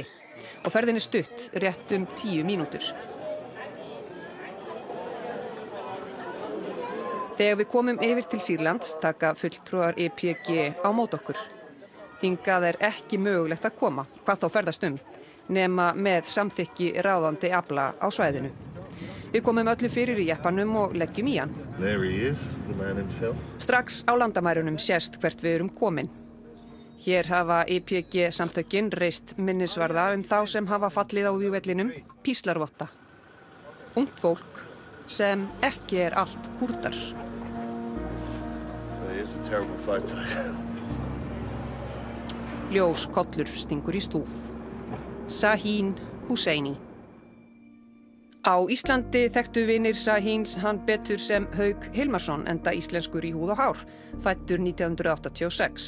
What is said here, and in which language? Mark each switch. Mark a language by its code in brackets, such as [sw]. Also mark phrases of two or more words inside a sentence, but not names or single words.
[is] Og ferðin stutt, rétt 10 mínútur. Þegar við komum yfir til Sýrlands taka fulltrúar YPG á mót okkur. Hingað ekki mögulegt að koma, hvað þá ferðast nema með samþykki ráðandi afla á svæðinu. Við komum öllu fyrir í jeppanum og leggjum í hann. [en] There he is, the man himself. [is] Strax á landamærunum sést hvert við erum komin. Hér hafa YPG samtökin reist minnisvarða þá sem hafa fallið á vígvellinum píslarvotta. Ungt fólk sem ekki allt Kúrdar. [en] It is a terrible fight. [is] Ljós kollur stingur í stúf. Sahin Husseini. Á Íslandi þekktu vinir Sahins hann betur sem Hauk Hilmarsson enda íslenskur í húð og hár, fæddur 1986.